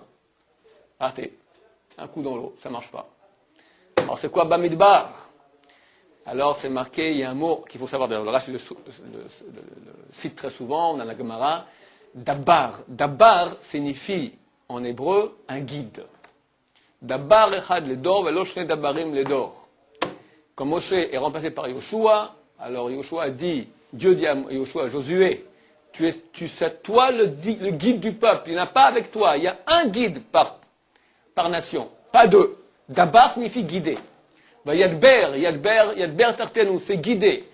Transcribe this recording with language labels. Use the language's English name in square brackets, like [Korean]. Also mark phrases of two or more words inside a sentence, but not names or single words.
[French] Raté. Un coup dans l'eau, ça ne marche pas. Alors, c'est quoi Bamidbar? Alors, c'est marqué, il y a un mot qu'il faut savoir. D'ailleurs, le Rashi le cite très souvent, on a la Gemara. Dabbar. Dabbar signifie, en hébreu, un guide. [Hebrew] דבר אחד לדור ולא שני דברים לדור. [French] Quand Moshe est remplacé par Yoshua, alors Yoshua a dit, Dieu dit à Yoshua, Josué, tu sais toi le guide du peuple, il n'y en a pas avec toi, il y a un guide par nation, pas deux. Dabbar signifie guider. [Hebrew] ידבר תחתינו, [French] c'est guider.